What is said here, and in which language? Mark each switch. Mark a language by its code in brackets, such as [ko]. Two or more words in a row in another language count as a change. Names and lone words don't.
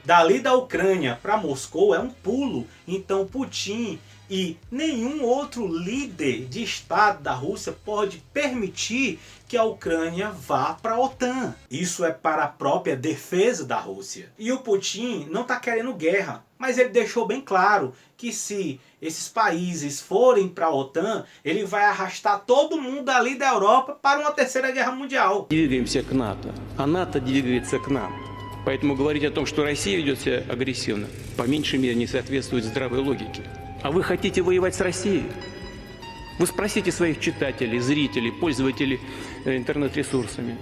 [pt] Dali da Ucrânia para Moscou é um pulo, então Putin e nenhum outro líder de Estado da Rússia pode permitir que a Ucrânia vá para a OTAN. Isso é para a própria defesa da Rússia. E o Putin não está querendo guerra, mas ele deixou bem claro que se esses países forem para a OTAN, ele vai arrastar todo mundo ali da Europa para uma terceira guerra mundial. [ru] Двигаемся к НАТО, а НАТО двигается к нам. Поэтому говорить о том, что Россия ведет себя агрессивно, по меньшей мере не соответствует здравой логике. А вы хотите воевать с Россией? Вы спросите своих читателей, зрителей, пользователей интернет-ресурсами.